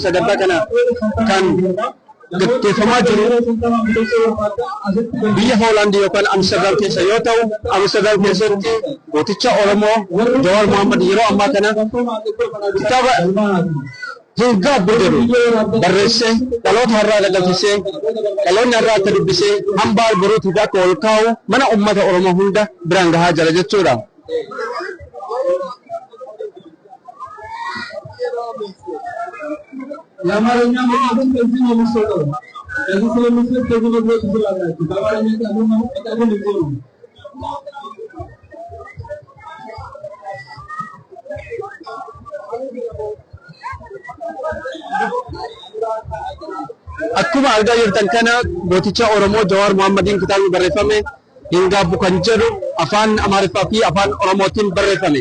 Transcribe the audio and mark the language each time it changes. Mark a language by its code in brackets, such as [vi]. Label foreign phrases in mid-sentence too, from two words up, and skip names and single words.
[om] Sagantaa kana kan gaggeeffamaa jiru biyya Hoolaand yookaan Amsterdam keessa yoo ta'u, Amsterdam keessatti gooticha Oromoo Jawaar Muhammad yeroo ammaa kana kitaaba hin gaabbu jedhu barreessee dhaloota har'aa dhaqqabsiisee dhaloonni har'aa akka dubbisee hambaa boruutiif akka ol kaa'u mana uummata Oromoo hunda biraan gahaa jira jechuudha. [am] የአማርኛ መጽሐፍን ከዚህ ነው የሚሰጠው። ከዚህ ስለሚሰጥ ከዚህ መግለጽ ትችላላችሁ። በአማርኛ ቃሉን መቀጠሉን ይዞ ነው። [om] Akkuma argaa jirtan kana gooticha Oromoo Jawaar Muhammadiin kitaabni barreeffame hin gaabbu kan jedhu afaan Amaariffaa fi afaan Oromootiin barreeffame.